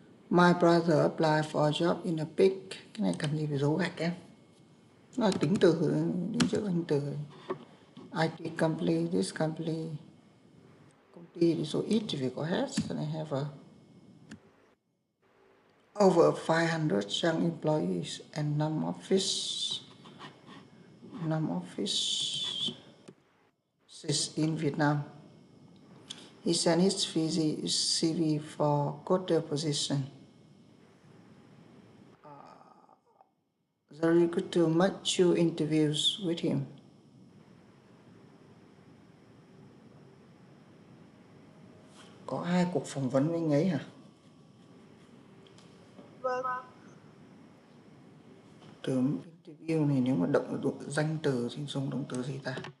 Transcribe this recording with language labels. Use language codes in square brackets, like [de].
[en] My brother applied for a job in a big. [vi] Cái này cần gì phải dấu gạch em. Nó là tính từ, đứng trước danh từ. [en] IT company, this company. [vi] Công ty thì số ít thì phải có hết. [en] So they have over 500 young employees and non-offices in Vietnam. He sent his CV for coder position. The recruiter made 2 interviews with him. [vi] Có 2 cuộc phỏng vấn với anh ấy hả? Vâng. Từ interview này nếu mà động danh từ thì dùng động từ gì ta?